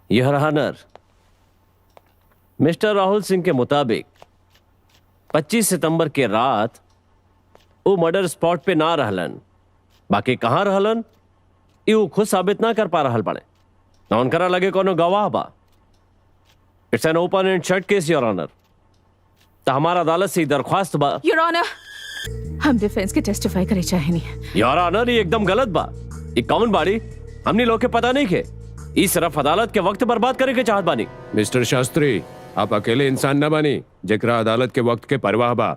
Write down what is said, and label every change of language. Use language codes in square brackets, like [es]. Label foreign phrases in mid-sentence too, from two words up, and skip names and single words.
[en] your honour, [bho] मिस्टर राहुल सिंह के मुताबिक 25 सितंबर के रात वो [en] murder spot [bho] पे ना रहलन, बाकी कहाँ रहलन यू खुद साबित ना कर पा रहल बने। ना उनकरा लगे कोनो गवाह बा। [en] It's an open and shut case your honour. [bho] तो हमारा अदालत से दरख्वास्त बा। [en] your honour, [bho] हम डिफेंस के टेस्टिफाई करे चाहे नहीं। [en] your honour, [bho] ये एकदम गलत बा। ये कौन बाड़ी हमने लोग के पता नहीं के। इस सिर्फ अदालत के वक्त बर्बाद करे के चाहत बानी। मिस्टर शास्त्री, आप अकेले इंसान न बनी जेकरा अदालत के वक्त के परवाह बा।